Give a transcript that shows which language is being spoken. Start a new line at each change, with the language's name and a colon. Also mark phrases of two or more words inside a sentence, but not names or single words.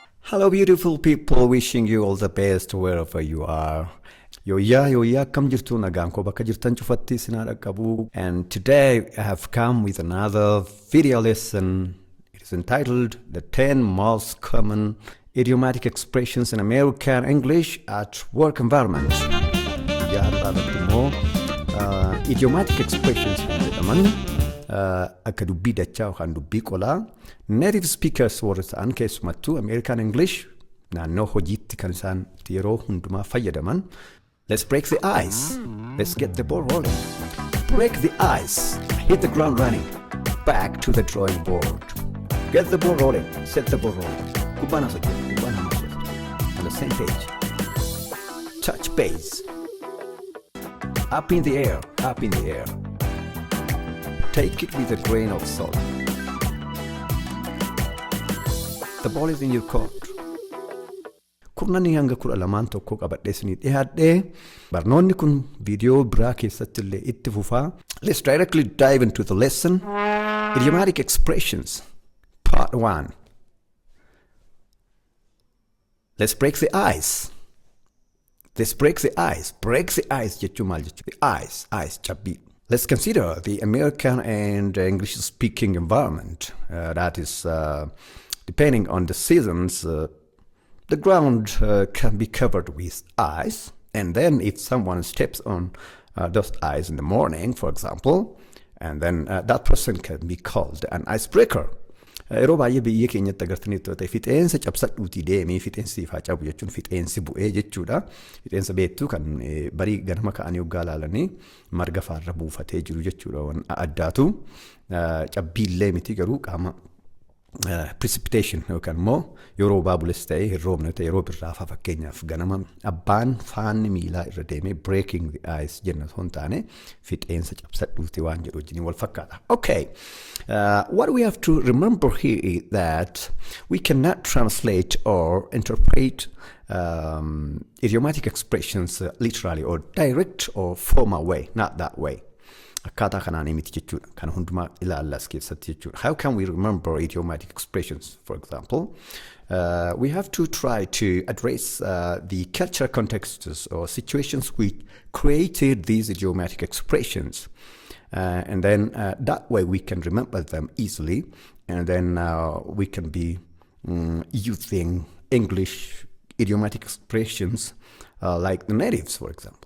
English: Hello, beautiful people. Wishing you all the best wherever you are.
Oromo: Yoya, kam jirtu nagaan ko bakka jirtan cufatti sinaa qabu.
English: And today I have come with another video lesson. It is entitled The 10 Most Common Idiomatic Expressions in American English at Work Environment. Idiomatic expressions
Oromo: jedhaman akka dubbii dachaa yookaan dubbii qolaa
English: native speakers
Oromo: warra ta'an keessumattuu
English: American English
Oromo: naannoo hojiitti kan isaan yeroo hundumaa fayyadaman.
English: Let's break the ice. Let's get the ball rolling. Break the ice. Hit the ground running. Back to the drawing board. Get the ball rolling. Set the ball rolling. Kubana on the same page. Touch base. Up in the air. Up in the air. Take it with a grain of salt. The ball is in your court.
Oromo: Kurnani hanga kudha lamaan tokko qabadhee isinii dhiyaadhee barnoonni kun viidiyoo biraa keessatti illee itti fufaa.
English: Let's directly dive into the lesson. Idiomatic expressions. Part 1. Let's break the ice. Let's break the ice. Break the ice
Oromo: jechuu maal jechuu?
English: The ice cabbii. Let's consider the American and English speaking environment. That is, depending on the seasons, the ground can be covered with ice. And then if someone steps on those ice in the morning, for example, and then that person can be called an icebreaker.
Oromo: Yeroo baay'ee biyya keenyatti agartaniitu ta'e fixeensa cabsadhuutii deemee fixeensi ifaa cabu jechuun fixeensi bu'ee jechuudha. Fixeensa beektuu kan barii ganama ka'anii hoggaa ilaalanii marga faarra buufatee jiru jechuudha. Waan addaatu cabbiillee miti garuu qaama precipitation yookaan immoo yeroo baabules ta'e hirroobne ta'e yeroo birraafaa fakkeenyaaf ganama abbaan faanni miilaa irra deemee
English: breaking the ice
Oromo: jenna osoo hin taane fixeensa cabsadhuutii waan jedhu wajjin wal fakkaata.
English: Okay. What we have to remember here is that we cannot translate or interpret idiomatic expressions literally or direct or formal way, not that way.
Oromo: Akkaataa kanaanii miti jechuudha. Kana hundumaa ilaallas keessatti jechuudha.
English: How can we remember idiomatic expressions, for example? We have to try to address the cultural contexts or situations which created these idiomatic expressions. And then that way we can remember them easily, and then we can be using English idiomatic expressions like the natives, for example.